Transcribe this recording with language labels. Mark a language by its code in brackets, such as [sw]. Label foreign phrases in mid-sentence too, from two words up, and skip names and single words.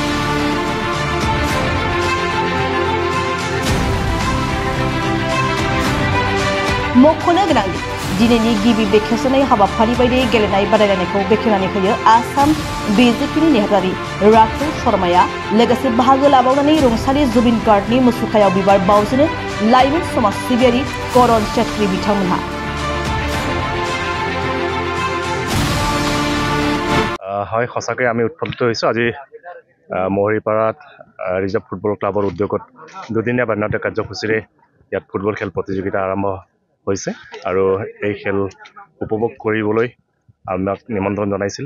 [brx] मख'नो गोनांदि दिनैनि गिबि बेखेवजानाय हाबाफारि बायदियै गेलेनाय बादायलायनायखौ बेखेवनानै होयो आसाम बिजेपिनि नेहाथारि राथुल शर्माया लोगोसे बाहागो लाबावनानै रुंसारि जुबिन गार्डनि मुसुखायाव बिबार बावजेनो लाइमोन समाज सिबियारि करण छेत्री बिथांमोनहा। [as] হয়, সঁচাকৈ আমি উৎফুল্লিত হৈছোঁ। আজি মুহাৰিপাৰাত ৰিজাৰ্ভ ফুটবল ক্লাবৰ উদ্যোগত দুদিনীয়া বান্যতা কাৰ্যসূচীৰে ইয়াত ফুটবল খেল প্ৰতিযোগিতা আৰম্ভ হৈছে আৰু এই খেল উপভোগ কৰিবলৈ আমাক নিমন্ত্ৰণ জনাইছিলে।